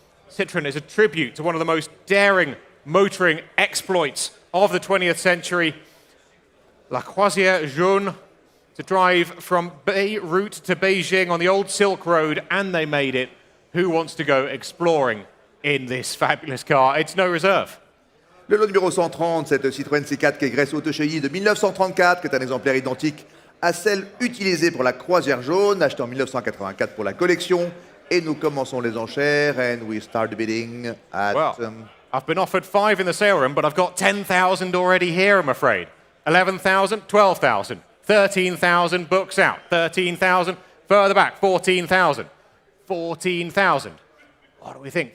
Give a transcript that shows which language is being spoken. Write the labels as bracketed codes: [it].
[en] Citroën is a tribute to one of the most daring motoring exploits of the 20th century. La Croisière Jaune, to drive from Beirut to Beijing on the old Silk Road, and they made it. Who wants to go exploring in this fabulous car? It's no reserve. [fr] Le lot numéro 130, cette Citroën C4 Kégresse Auto Chenille de 1934, qui est un exemplaire identique à celle utilisée pour la Croisière Jaune, achetée en 1984 pour la collection. Et nous commençons les enchères, [en] and we start the bidding at... Well, I've been offered 5 in the sale room, but I've got 10,000 already here, I'm afraid. 11,000, 12,000, 13,000, books out. 13,000, further back, 14,000. 14,000. What do we think?